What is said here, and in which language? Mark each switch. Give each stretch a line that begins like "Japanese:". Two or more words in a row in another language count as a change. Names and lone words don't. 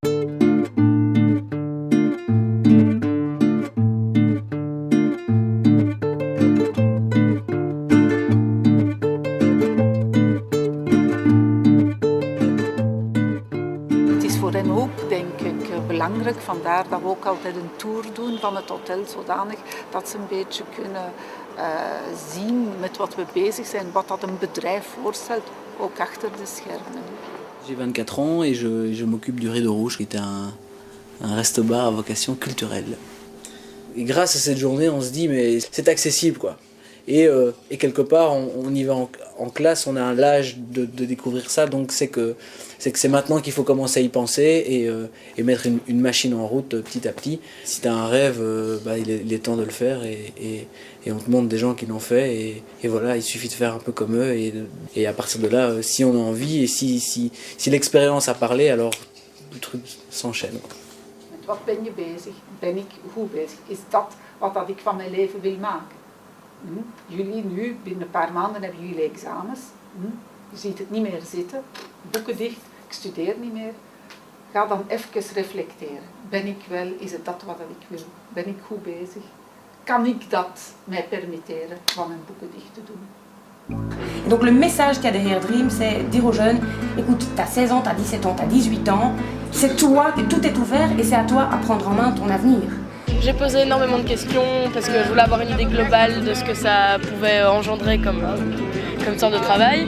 Dutch: Voor hen ook, denk ik, belangrijk. Vandaar dat we ook altijd een tour doen van het hotel, zodanig dat ze een beetje kunnen zien met wat we bezig zijn, wat dat een bedrijf voorstelt, ook achter de schermen.
French: J'ai 24 ans et je m'occupe du Rideau Rouge, qui est un resto-bar à vocation culturelle. Et grâce à cette journée, on se dit, mais c'est accessible, quoi. Et quelque part, on y va en classe, on a l'âge de découvrir ça, donc c'est que c'est maintenant qu'il faut commencer à y penser et mettre une machine en route petit à petit. Si tu as un rêve, il est temps de le faire et on te montre des gens qui l'ont fait et voilà, il suffit de faire un peu comme eux et à partir de là, si on a envie et si l'expérience a parlé, alors le truc s'enchaîne.
Dutch: Met wat ben je bezig? Ben ik goed bezig? Is dat wat ik van mijn leven wil maken? Jullie nu, binnen een paar maanden hebben jullie examens. Je ziet het niet meer zitten, boeken dicht, ik studeer niet meer. Ga dan even reflecteren. Ben ik wel, is het dat wat ik wil? Ben ik goed bezig? kan ik dat mij permitteren van een boekendicht te doen.
French: Et donc le message qu'il y a derrière Dream, c'est dire aux jeunes, écoute, t'as 16 ans, t'as 17 ans, t'as 18 ans, c'est toi, tout est ouvert et c'est à toi à prendre en main ton avenir. J'ai posé énormément de questions parce que je voulais avoir une idée globale de ce que ça pouvait engendrer comme sorte de travail.